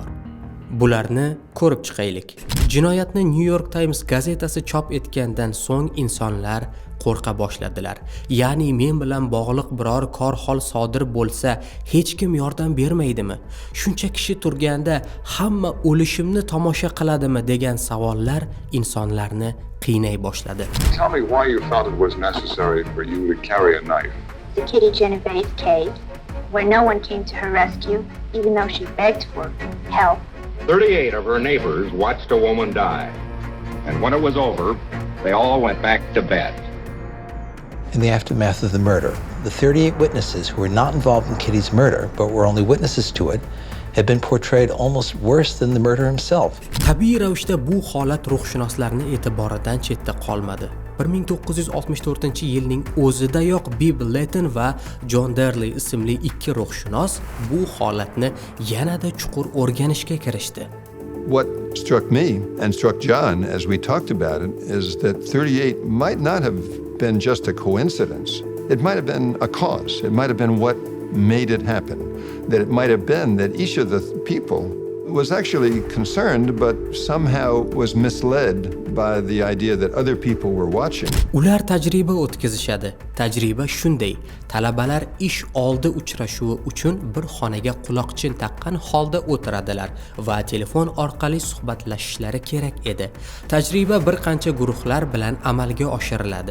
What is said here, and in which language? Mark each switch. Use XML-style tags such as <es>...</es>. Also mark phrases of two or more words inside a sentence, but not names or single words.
<uz>Bularni ko'rib chiqaylik. Jinoyatni New York Times gazetasi chop etgandan so'ng insonlar qo'rqa boshladilar. Ya'ni men bilan bog'liq biror kor hol sodir bo'lsa, hech kim yordam bermaydimi? Shuncha kishi turganda hamma o'lishimni tomosha qiladimi degan savollar insonlarni qiynay boshladi.</uz> <en>Tell me why you felt it was necessary for you to carry a knife. The Kitty Genovese case, where no one came to her rescue, even though she begged for help. 38 of her neighbors watched a woman die. And when it was over, they all went back to bed. In the aftermath of the murder, the 38 witnesses who were not involved in Kitty's murder, but were only witnesses to it, had been portrayed almost worse than the murderer himself.</en> <uz>Tabiiy ravishda bu holat ruhshunoslarning e'tiboridan chetda qolmadi. 1964-yilning o'zidayoq Bill Layton va John Darley ismli ikki ruhshunos bu holatni yanada chuqur o'rganishga kirishdi.</uz> <en>What struck me and struck John as we talked about it is that 38 might not have been just a coincidence. It might have been a cause. It might have been what made it happen. That it might have been that each of the people was actually concerned but somehow was misled by the idea that other people were watching.</en> <uz>Ular tajriba o'tkazishadi. Tajriba shunday: talabalar ish oldi uchrashuvi uchun bir xonaga quloqchin taqqan holda o'tiradilar va telefon orqali suhbatlashishlari kerak edi. Tajriba bir qancha guruhlar bilan amalga oshiriladi.</uz>